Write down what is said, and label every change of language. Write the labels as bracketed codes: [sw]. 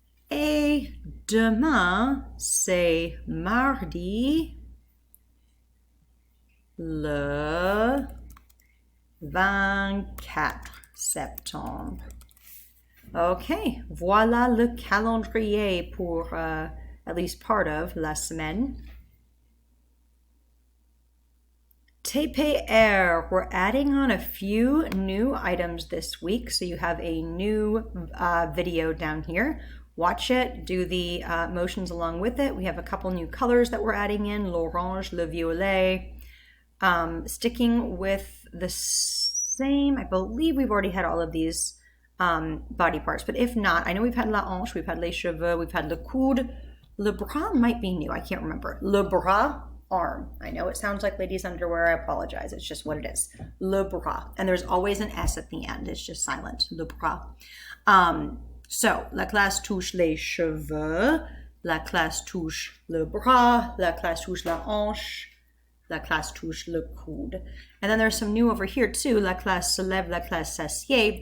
[fr] Et demain, c'est mardi le 24 septembre. [en] Okay, [fr] voilà le calendrier pour [en] at least part of [fr] la semaine. [en] TPR, we're adding on a few new items this week, so you have a new video down here. Watch it, do the motions along with it. We have a couple new colors that we're adding in, [fr] l'orange, le violet. [en] Sticking with the same, I believe we've already had all of these body parts, but if not, I know we've had la hanche, we've had les cheveux, we've had le coude. Le bras might be new, I can't remember. Le bras, arm. I know it sounds like ladies' underwear, I apologize, it's just what it is. Le bras, and there's always an S at the end, it's just silent, le bras. So, [fr] la classe touche les cheveux, La classe touche le bras. La classe touche la hanche. La classe touche le coude. [en] And then there's some new over here too. [fr] La classe se lève, la classe s'assied.